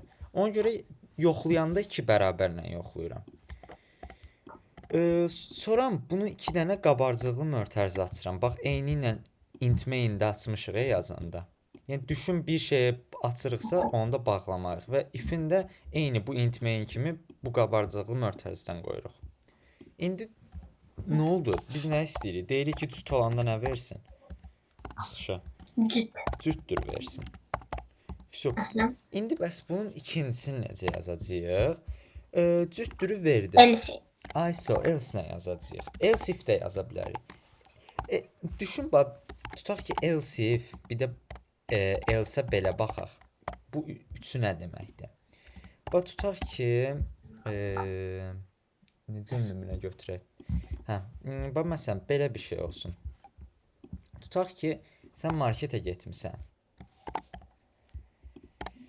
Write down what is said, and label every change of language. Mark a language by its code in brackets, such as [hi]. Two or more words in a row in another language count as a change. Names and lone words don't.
[az] Ona görə yoxlayanda 2 bərabərlə yoxlayıram. Sonra bunu 2 dənə qabarcıqlı mötərizə açıram. Bax, eyni ilə [en] int main- [az] də açmışıq yazanda. Yəni düşün bir şeyi açırıqsa onu da bağlamarıq və if-in də eyni bu [en] int main [az] kimi bu qabarcıqlı mötərizədən qoyuruq. İndi nə oldu? Biz nə istəyirik? Deyirik ki, cüt olanda nə versin? Çıxışa. Cütdür versin. İndi bəs bunun ikincisini necə yazacağıq? Cütdürü verdi. Ayso, else nə yazacağıq? [en] Else if [az] də yaza bilərik. Düşün, bax, tutaq ki, [en] else if, [az] bir də else-ə belə baxaq. Bu üçü nə deməkdir? Bax, tutaq ki, necə nümunə götürək? Bax, məsələn, belə bir şey olsun. Tutaq ki, sən marketə getmirsən.